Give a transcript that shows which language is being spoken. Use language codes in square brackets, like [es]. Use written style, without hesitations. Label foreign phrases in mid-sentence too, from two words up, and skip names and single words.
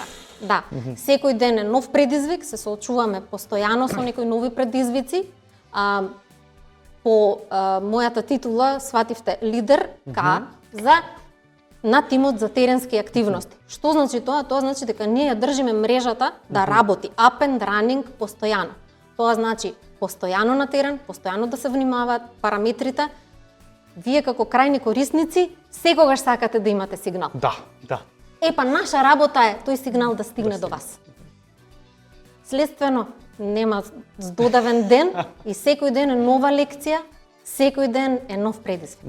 [mk] Да, секој ден е нов предизвик, се соочуваме постојано со некои нови предизвици. По мојата титула свативте лидер на тимот за теренски активности. Што значи тоа? Тоа значи дека ние ја држиме мрежата да работи [en] up and running [mk] постојано. Тоа значи постојано на терен, постојано да се внимаваат параметрите. Вие како крајни корисници секогаш сакате да имате сигнал. Да. Па наша работа е тој сигнал да стигне до вас. Следствено, нема здодавен ден и секој ден е нова лекција, секој ден е нов предизвик.